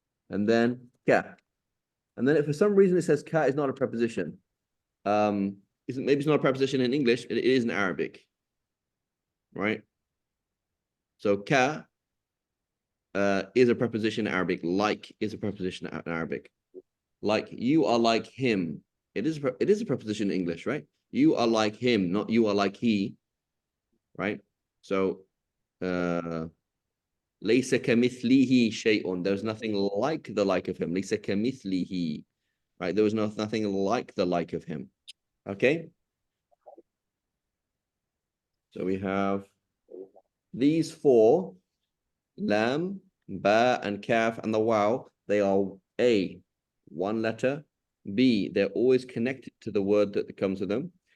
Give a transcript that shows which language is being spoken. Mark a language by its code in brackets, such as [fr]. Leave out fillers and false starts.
[en] And then ka. And then if for some reason it says ka is not a preposition, maybe it's not a preposition in English, it is in Arabic, right? So ka is a preposition in Arabic. Like is a preposition in Arabic. Like you are like him. It is a preposition in English, right? You are like him, not you are like he, right? [ar] So ليس كمثله شيء. [en] There's nothing like the like of him. [ar] ليس كمثله, right? [en] There was nothing like the like of him. Okay. So we have these 4, lam, ba, and kaf, and the waw. They are A, one letter. B, they're always connected to the word that comes with them.